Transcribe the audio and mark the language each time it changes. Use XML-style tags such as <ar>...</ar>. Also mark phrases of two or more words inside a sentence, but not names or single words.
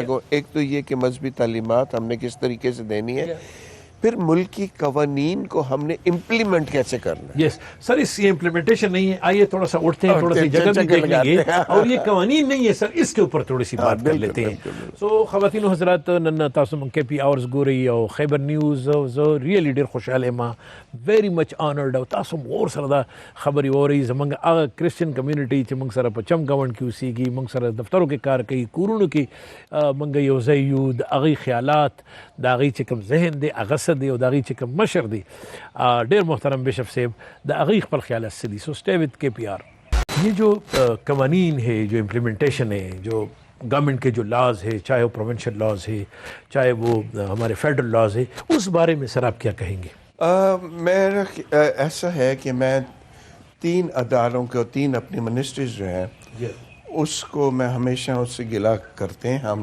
<ur>ایک تو یہ کہ مذہبی تعلیمات ہم نے کس طریقے سے دینی ہے. پھر ملک کی قوانین کو ہم نے امپلیمنٹ کیسے کرنا ہے.</ur> <en>yes sir,</en> <ur>اس یہ امپلیمنٹیشن نہیں ہے. آئیے تھوڑا سا اٹھتے ہیں، تھوڑا سی جگہ بھی دیکھ لیں گے، اور یہ قوانین نہیں ہے سر، اس کے اوپر تھوڑی سی بات کر لیتے ہیں. سو خواتین و حضرات،</ur> <ps>نن تاسو من KP آورز ګورئ او خیبر نیوز. زه ریئلی ډیر خوشاله یم،</ps> <en>very much honoured,</en> <ps>او تاسو مور سره دا خبرې اورئ. زمونږ هغه</ps> <en>Christian community</en> <ps>چې موږ سره په چم ګاونډ کې اوسېږي، موږ سره دفترو کې کار کوي، کورونو کې موږ یو ځای یو، د هغوی خیالات، د هغوی چې کوم ذهن دی هغه څه دی، او د هغوی چې کوم مشر دی ډیر محترم بشپ صاحب، د هغوی خپل خیالات څه دي.</ps> <en>so stay with KPR.</en> <ur>یہ جو قوانین ہے، جو امپلیمنٹیشن ہے، جو گورنمنٹ کے جو لاز ہے، چاہے وہ</ur> <en>provincial laws</en> <ur>ہے، چاہے وہ ہمارے</ur> <en>federal laws</en> <ur>ہے، اس بارے میں سر آپ کیا کہیں گے؟ میرا ایسا ہے کہ میں 3 اداروں کو، 3 اپنی منسٹریز جو ہیں اس کو میں ہمیشہ اس سے گلا کرتے ہیں ہم.</ur>